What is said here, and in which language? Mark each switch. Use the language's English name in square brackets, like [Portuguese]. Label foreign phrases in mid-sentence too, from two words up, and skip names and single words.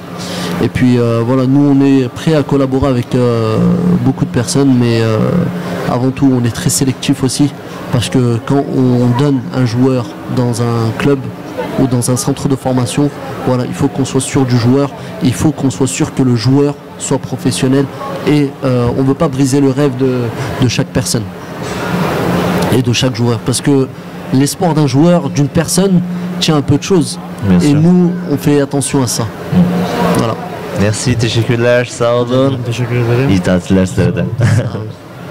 [French] Et puis voilà, nous on est prêt à collaborer avec beaucoup de personnes, mais avant tout on est très sélectif aussi, parce que quand on donne un joueur dans un club ou dans un centre de formation, voilà, il faut qu'on soit sûr du joueur, il faut qu'on soit sûr que le joueur soit professionnel et on ne veut pas briser le rêve de chaque personne et de chaque joueur, parce que l'espoir d'un joueur, d'une personne, tient un peu de choses. Bien et sûr. Nous, on fait attention à ça. Voilà. Merci, [Turkish] teşekkürler, sağ olun. Teşekkür ederim. İyi tatiller size de.